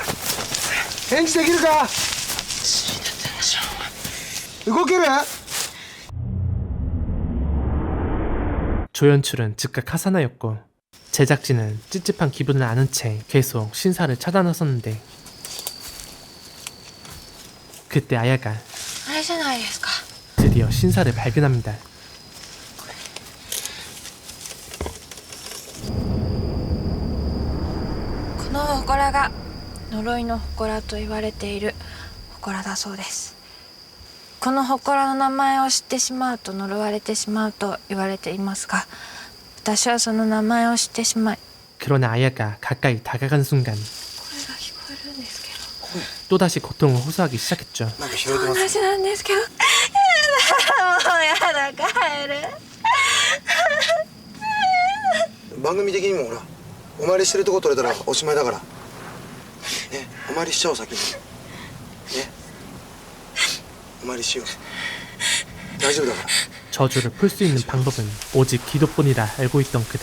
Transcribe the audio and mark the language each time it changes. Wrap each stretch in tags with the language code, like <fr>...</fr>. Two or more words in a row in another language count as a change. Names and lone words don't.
<ko>조연출은 즉각 하산하였고 제작진은 찝찝한 기분을 아는 채 계속 신사를 찾아 나섰는데 그때 아야가 드디어 신사를 발견합니다.</ko> <ja>この祠が呪いの祠と言われている祠だそうです。この祠の名前を知ってしまうと呪われてしまうと言われていますが、私はその名前を知ってしまい</ja> <ko>그러나 아야가 가까이 다가간 순간 또다시 고통을 호소하기 시작했죠.</ko> <ja>話なんですけど、やだ、もうやだ、帰る。番組的にもほらお参りしてるとこ取れたらおしまいだからね。お参りしちゃおう先にね。お参りしよう。大丈夫だから。</ja> <ko>저주를 풀 수 있는 방법은 오직 기도뿐이라 알고 있던 그들.</ko>